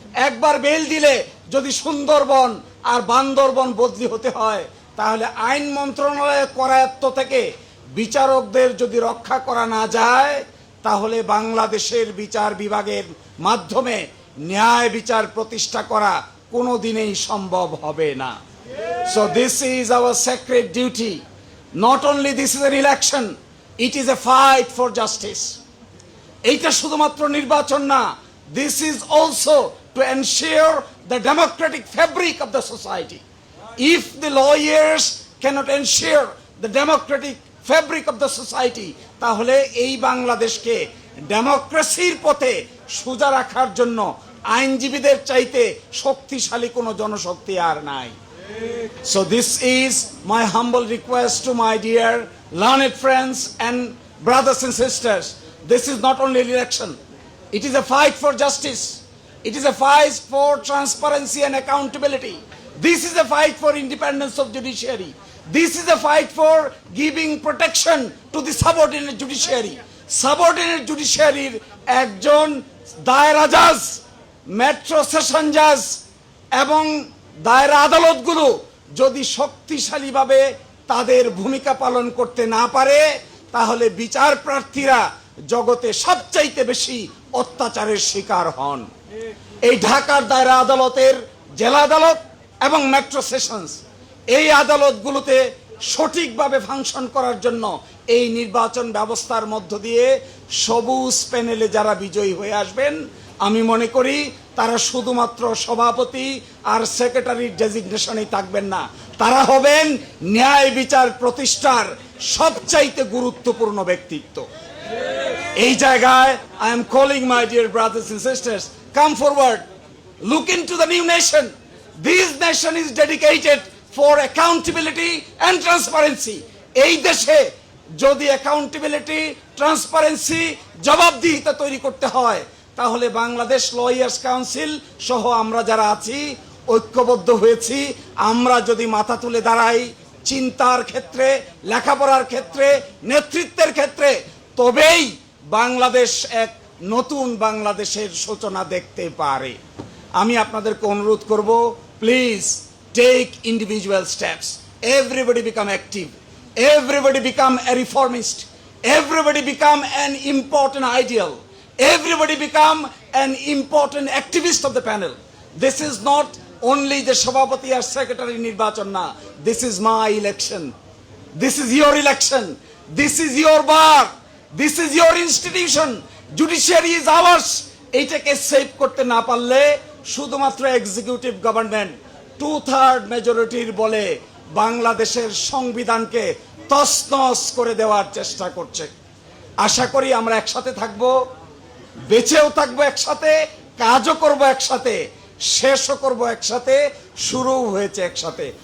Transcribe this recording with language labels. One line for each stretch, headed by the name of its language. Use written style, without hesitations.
Bangla: একবার বেল দিলে যদি সুন্দরবন আর বান্দরবন বদলি হতে হয়, তাহলে আইন মন্ত্রণালয়ের করায়ত্ত থেকে বিচারকদের যদি রক্ষা করা না যায়, তাহলে বাংলাদেশের বিচার বিভাগের মাধ্যমে ন্যায় বিচার প্রতিষ্ঠা করা কোনোদিনই সম্ভব হবে না।
English: So this is our sacred duty. Not only this is an election, it is a fight for justice.
Bangla: এইটা শুধুমাত্র নির্বাচন না,
English: this is also to ensure the democratic fabric of the society. If the lawyers cannot ensure the democratic fabric of the society,
Bangla: তাহলে এই বাংলাদেশকে ডেমোক্রেসির পথে সোজা রাখার জন্য আইনজীবীদের চাইতে শক্তিশালী কোনো জনশক্তি আর নাই।
English: So this is my humble request to my dear learned friends and brothers and sisters. This is not only an election, it is a fight for justice. It is a fight for transparency and accountability. This is a fight for independence of judiciary. This is a fight for giving protection to the subordinate judiciary.
Bangla: Subordinate judiciary একজন দায়রা জাজ, metro session জাজ এবং দায়রা আদালতগুলো যদি শক্তিশালীভাবে তাদের ভূমিকা পালন করতে না পারে, তাহলে বিচার প্রার্থীরা জগতে সবচাইতে বেশি অত্যাচারের শিকার হন। এই ঢাকার দায়রা আদালতের জেলা আদালত এবং মেট্রো সেশনস, এই আদালতগুলোতে সঠিকভাবে ফাংশন করার জন্য এই নির্বাচন ব্যবস্থার মধ্য দিয়ে সবুজ প্যানেলে যারা বিজয়ী হয়ে আসবেন, আমি মনে করি তারা শুধুমাত্র সভাপতি আর সেক্রেটারির ডেজিগনেশনেই থাকবেন না, তারা হবেন ন্যায় বিচার প্রতিষ্ঠার সবচাইতে গুরুত্বপূর্ণ ব্যক্তিত্ব। এই জায়গায়
English: I am calling my dear brothers and sisters, come forward, look into the new nation. This nation is dedicated for accountability and transparency.
Bangla: এই দেশে যদি অ্যাকাউন্টেবিলিটি, ট্রান্সপারেন্সি, জবাবদিহিতা তৈরি করতে হয়, তাহলে বাংলাদেশ লয়ার্স কাউন্সিল সহ আমরা যারা আছি ঐক্যবদ্ধ হয়েছি, আমরা যদি মাথা তুলে দাঁড়াই চিন্তার ক্ষেত্রে, লেখাপড়ার ক্ষেত্রে, নেতৃত্বের ক্ষেত্রে, তবেই বাংলাদেশ এক নতুন বাংলাদেশের সূচনা দেখতে পারে। আমি আপনাদেরকে অনুরোধ করব,
English: Please take individual steps, everybody become active, everybody become a reformist, everybody become an important ideal, everybody become an important activist of the panel. This is not only the Shabapati or Secretary
Bangla: নির্বাচন না,
English: this is my election, this is your election, this is your bar, this is your institution, judiciary is ours.
Bangla: এইটাকে save করতে না পারলে শুধুমাত্র executive government 2/3 মেজরিটির বলে বাংলাদেশের সংবিধানকে তছনছ করে দেওয়ার চেষ্টা করছে। আশা করি আমরা একসাথে থাকবো, বেঁচেও থাকবো একসাথে, কাজও করব একসাথে, শেষও করব একসাথে, শুরু হয়েছে একসাথে।